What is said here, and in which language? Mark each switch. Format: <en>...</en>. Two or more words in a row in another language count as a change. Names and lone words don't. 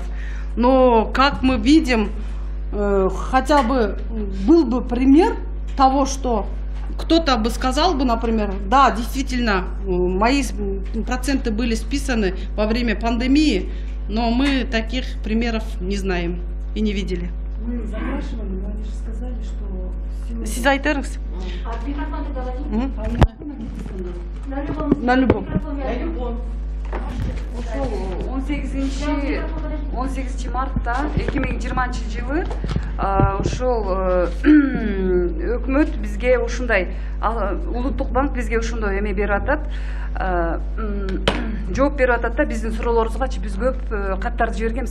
<ru>Но, как мы видим, хотя бы был бы пример того, что кто-то бы сказал бы, например, да, действительно, мои проценты были списаны во время пандемии, но мы таких примеров не знаем и не видели. Мы запрашивали, но они же сказали, что...</ru> <ky>Siz айтарыңыз.</ky> <ru>На любом. На любом.</ru> <ky>18 мартта 2020 жылы ошол өкмөт бизге ушундай, Улуттук банк бизге ушундай эме берип атат, жооп берип атат да, биздин суроолорубузгачы биз көп каттарды жибергенбиз.</ky>